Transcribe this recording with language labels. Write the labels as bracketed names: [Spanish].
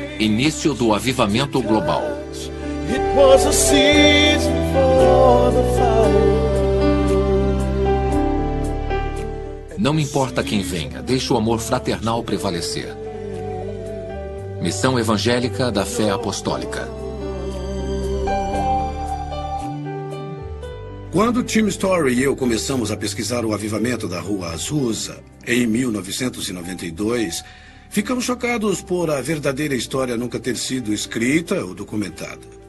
[Portuguese] Início do avivamento global. [English] It was a season for the flower. [Portuguese] Não importa quem venha, deixe o amor fraternal prevalecer. Missão evangélica da fé apostólica. Quando Tim Story e eu começamos a pesquisar o avivamento da Rua Azusa, em 1992, ficamos chocados por a verdadeira história nunca ter sido escrita ou documentada.